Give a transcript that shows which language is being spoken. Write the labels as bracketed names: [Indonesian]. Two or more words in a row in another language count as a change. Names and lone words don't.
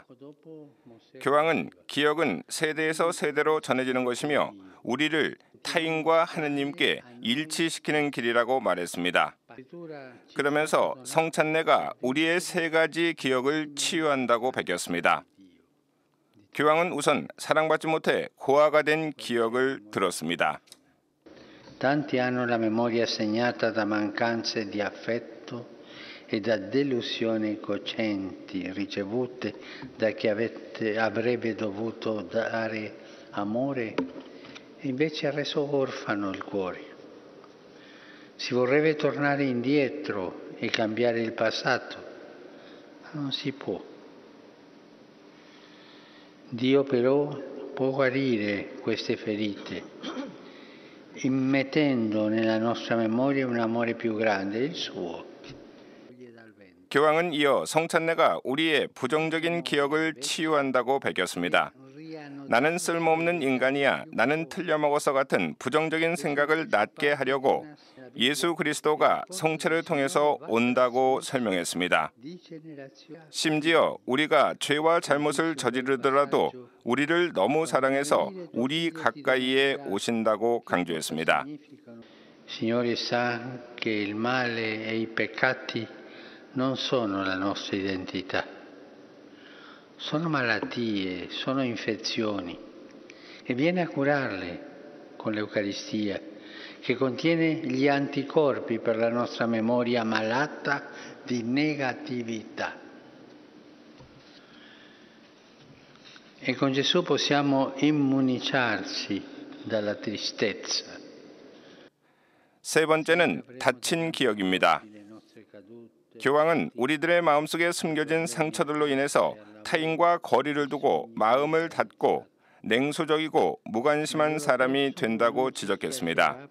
[Korean] 교황은 기억은 세대에서 세대로 전해지는 것이며 우리를 타인과 하느님께 일치시키는 길이라고 말했습니다. 그러면서 성찬례가 우리의 3가지 기억을 치유한다고 밝혔습니다. 교황은 우선 사랑받지 못해 고아가 된 기억을 들었습니다. [Italian] Tanti hanno la memoria segnata da mancanze di affetto e da delusioni cocenti ricevute da chi avrebbe dovuto dare amore e invece ha reso orfano il cuore. Si vorrebbe tornare indietro e cambiare il passato, ma non si può. Dio però può guarire queste ferite, immettendo nella nostra memoria un amore più grande, il suo. [Korean] 교황은 이어 성찬례가 우리의 부정적인 기억을 치유한다고 밝혔습니다. 나는 쓸모없는 인간이야, 나는 틀려먹어서 같은 부정적인 생각을 낫게 하려고 예수 그리스도가 성체를 통해서 온다고 설명했습니다. 심지어 우리가 죄와 잘못을 저지르더라도 우리를 너무 사랑해서 우리 가까이에 오신다고 강조했습니다. [Italian] Signore sa che il male e i peccati non sono la nostra identità, sono malattie, sono infezioni e viene a curarle con l'Eucaristia che contiene gli anticorpi per la nostra memoria malata di negatività. E con Gesù possiamo immuniciarci dalla tristezza. [Korean] 세 번째는 닫힌 기억입니다. 교황은 우리들의 마음속에 숨겨진 상처들로 인해서 타인과 거리를 두고 마음을 닫고 냉소적이고 무관심한 사람이 된다고 지적했습니다.